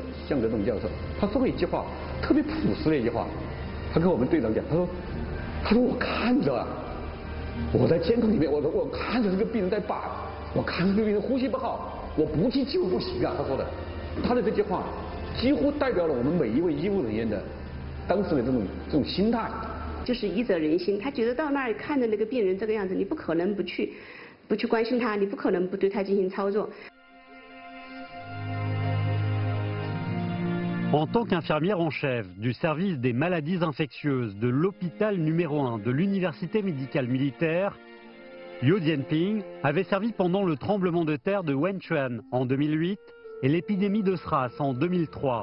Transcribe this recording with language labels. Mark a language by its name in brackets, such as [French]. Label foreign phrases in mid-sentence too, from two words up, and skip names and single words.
[Chinese] 向德栋教授，他说过一句话，特别朴实的一句话，他跟我们队长讲，他说我看着，我在监控里面，我看着这个病人在拔，我看着这个病人呼吸不好，我不去救不行啊。他说的，他的这句话几乎代表了我们每一位医务人员的当时的这种心态。就是医者仁心，他觉得到那儿看着那个病人这个样子，你不可能不去关心他，你不可能不对他进行操作。 [French] En tant qu'infirmière en chef du service des maladies infectieuses de l'hôpital numéro 1 de l'université médicale militaire, Liu Jianping avait servi pendant le tremblement de terre de Wenchuan en 2008 et l'épidémie de SRAS en 2003.